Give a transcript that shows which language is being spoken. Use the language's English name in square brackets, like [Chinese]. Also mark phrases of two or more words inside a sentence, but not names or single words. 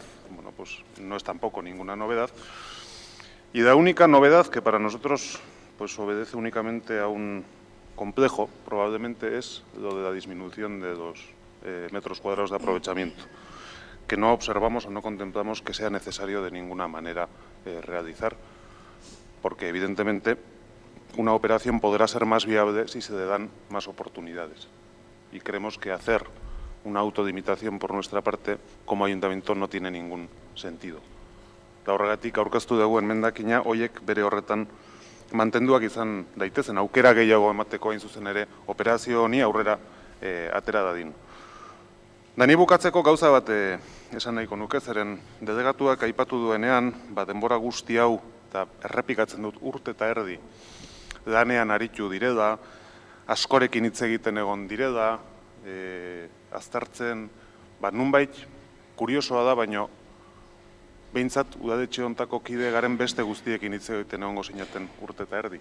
[Spanish] Bueno, pues no es tampoco ninguna novedad. Y la única novedad que para nosotros pues obedece únicamente a un complejo, probablemente es lo de la disminución de los metros cuadrados de aprovechamiento, que no observamos o no contemplamos que sea necesario de ninguna manera realizar, porque evidentemente una operación podrá ser más viable si se le dan más oportunidades. Y creemos que hacer una autolimitación por nuestra parte como ayuntamiento no tiene ningún sentido. [Basque] Eta horregatik aurkeztu dugu enmendakina horiek bere horretan mantenduak izan daitezen, aukera gehiago emateko hain zuzen ere operazio honi aurrera atera dadin. Dani bukatzeko gauza bat esan nahiko nuke, zeren delegatuak aipatu duenean, denbora guzti hau, eta errepikatzen dut urte eta erdi, lanean aritu direla, askorekin hitz egiten egon direla, aztertzen, nunbait, kuriosoa da, baino, behintzat udaletxe hontako kide garen beste guztiekin hitz egiten egongo zinaten urte eta erdi.